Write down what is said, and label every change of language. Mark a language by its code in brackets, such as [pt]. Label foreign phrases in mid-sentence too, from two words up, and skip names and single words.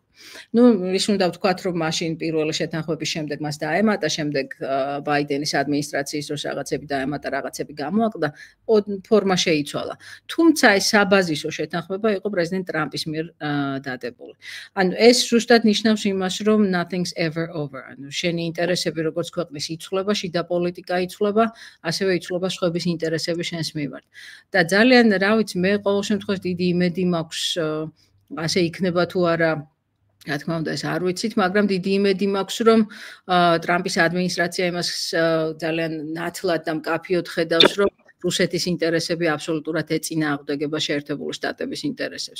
[ka] ის უნდა ვთქვათ, რომ მაშინ პირველი შეთანხმების შემდეგ მას დაემატა, შემდეგ ბაიდენის ადმინისტრაციის დროს რაღაცები დაემატა, რაღაცები გამოაკლდა, ფორმა შეიცვალა. თუმცა ეს საბაზისო შეთანხმება იყო პრეზიდენტ ტრამპის მიერ დადებული. ანუ ეს ზუსტად ნიშნავს იმას, რომ [en] nothing's ever over. [ka] ანუ შენი ინტერესები როგორც ქვეყნის იცვლება, შიდა პოლიტიკა იცვლება, ასევე იცვლება სხვების ინტერესები შენს მიმართ. და ძალიან, რა ვიცი, მე ყოველ შემთხვევაში დიდი იმედი მაქვს, ასე იქნება თუ არა, რა თქმა უნდა, ეს არ ვიცით, მაგრამ დიდი იმედი მაქვს, რომ ტრამპის ადმინისტრაცია იმას ძალიან ნათლად და მკაფიოდ ხედავს, რომ რუსეთის ინტერესები აბსოლუტურად ეწინააღმდეგება შეერთებული შტატების ინტერესებს.